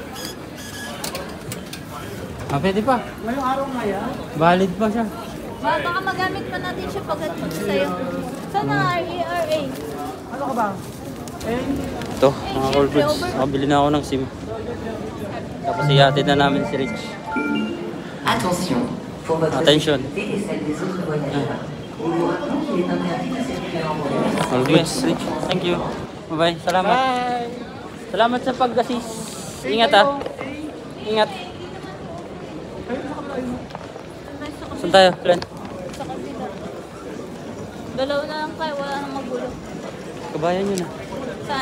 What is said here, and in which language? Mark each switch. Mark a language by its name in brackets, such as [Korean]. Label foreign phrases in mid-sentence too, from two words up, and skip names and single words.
[Filipino] Ah, pwede pa. Ngayong araw nga yan. Valid pa siya. Baka magamit pa natin siya pag sa'yo. Sana RERA. Ano ka ba? Ito, mga ka-goods. Nakabili na ako ng SIM. Tapos ihatid na namin si Rich. [French] Attention, pour votre Attention. sécurité et celle des autres voyageurs. On vous rappelle qu'il est interdit de circuler en voiture. [English] All goods, Rich. Thank you. Bye-bye. [Filipino] Salamat. Salamat sa pag-assist. Ingat ah. Ingat. Saan tayo, Len? Sa kabila. Dalawa na lang kayo, wala nang magulo. Kabayan yun ah.